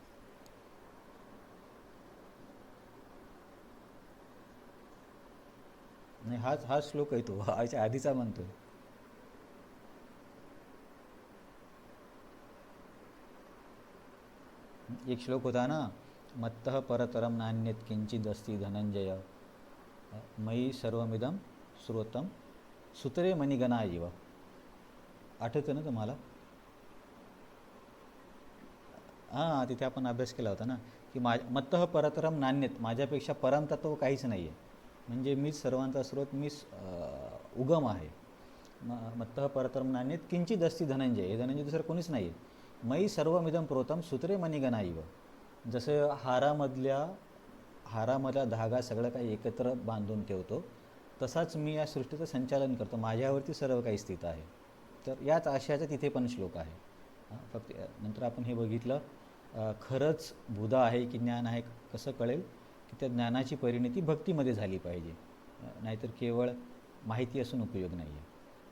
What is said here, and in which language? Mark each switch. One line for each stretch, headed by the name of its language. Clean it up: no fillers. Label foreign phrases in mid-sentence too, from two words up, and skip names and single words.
Marathi: नाही, हा श्लोक आहे तो, याच्या आधीचा म्हणतोय. एक श्लोक होता ना,
Sanskrit: मत्तः परतरम नान्यत किंचिदस्ति धनंजय मयि सर्वमिदं श्रोतम सुतरे मणिगणा इव.
Marathi: आठवतं ना तुम्हाला? तिथे आपण अभ्यास केला होता ना, की
Sanskrit: मत्तः परतरम नान्यत,
Marathi: माझ्यापेक्षा परमतत्व काहीच नाही आहे. म्हणजे मीच सर्वांचा स्रोत, मीच उगम आहे.
Sanskrit: मत्तः परतरम नान्यत किंचिदस्ति धनंजय,
Marathi: हे धनंजय दुसरं कोणीच नाही आहे.
Sanskrit: मयि सर्वमिदं प्रोतम सुतरे मणिगणा इव.
Marathi: जसं हारामधला धागा सगळं काही एकत्र बांधून ठेवतो, तसाच मी या सृष्टीचं संचालन करतो, माझ्यावरती सर्व काही स्थित आहे. तर याच आशयाचा तिथे पण श्लोक आहे. फक्त नंतर आपण हे बघितलं, खरंच बुधा आहे की ज्ञान आहे कसं कळेल, की त्या ज्ञानाची परिणती भक्तीमध्ये झाली पाहिजे, नाहीतर केवळ माहिती असून उपयोग नाही आहे.